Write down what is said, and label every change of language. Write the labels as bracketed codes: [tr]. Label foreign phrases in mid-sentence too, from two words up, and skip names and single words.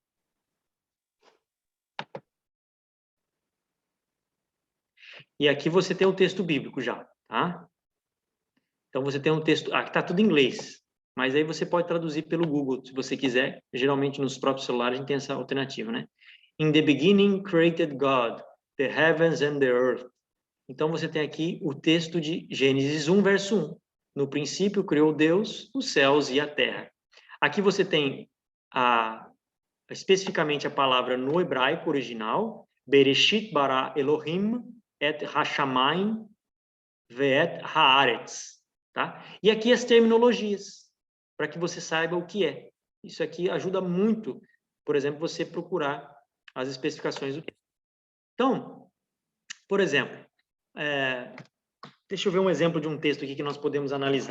[pt] E aqui você tem o texto bíblico já, tá? Então, você tem um texto... Aqui tá tudo em inglês. Mas aí você pode traduzir pelo Google, se você quiser. Geralmente, nos próprios celulares, a gente tem essa alternativa, né? [en] In the beginning created God, the heavens and the earth. [pt] Então, você tem aqui o texto de Gênesis 1, verso 1. No princípio, criou Deus os céus e a terra. Aqui você tem especificamente a palavra no hebraico original, [he] בראשית ברא אלהים את השמים ואת הארץ. [pt] Tá? E aqui as terminologias, para que você saiba o que é. Isso aqui ajuda muito, por exemplo, você procurar as especificações do texto. Então, por exemplo, deixa eu ver um exemplo de um texto aqui que nós podemos analisar.